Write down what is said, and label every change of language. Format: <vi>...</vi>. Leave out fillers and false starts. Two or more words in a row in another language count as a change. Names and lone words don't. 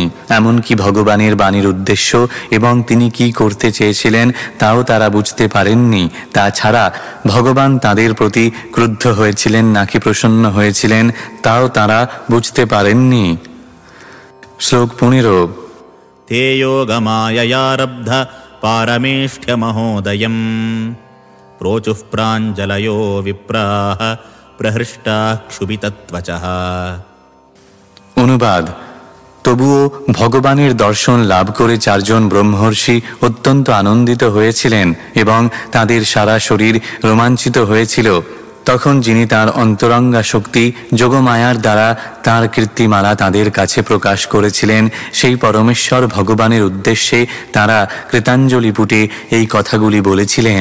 <bn>এমনকি ভগবানের বাণীর উদ্দেশ্য এবং তিনি কি করতে চেয়েছিলেন তাও তারা বুঝতে পারেননি। তাছাড়া ভগবান তাদের প্রতি ক্রুদ্ধ হয়েছিলেন নাকি প্রসন্ন হয়েছিলেন তাও তারা বুঝতে পারেননি। শ্লোক 15।</bn> <sa>ते योगमाययारब्ध पारमेष्ठ्यमहोदयम् प्रोचुः प्राञ्जलयो विप्राः प्रहृष्टाः क्षुभितत्वचः।</sa> <bn>অনুবাদ: তবুও ভগবানের দর্শন লাভ করে চারজন ব্রহ্মর্ষি অত্যন্ত আনন্দিত হয়েছিলেন এবং তাদের সারা শরীর রোমাঞ্চিত হয়েছিল। তখন যিনি তাঁর অন্তরঙ্গা শক্তি যোগমায়ার দ্বারা তাঁর কীর্তিমালা তাদের কাছে প্রকাশ করেছিলেন, সেই পরমেশ্বর ভগবানের উদ্দেশ্যে তাঁরা কৃতাঞ্জলি পুটে এই কথাগুলি বলেছিলেন।</bn>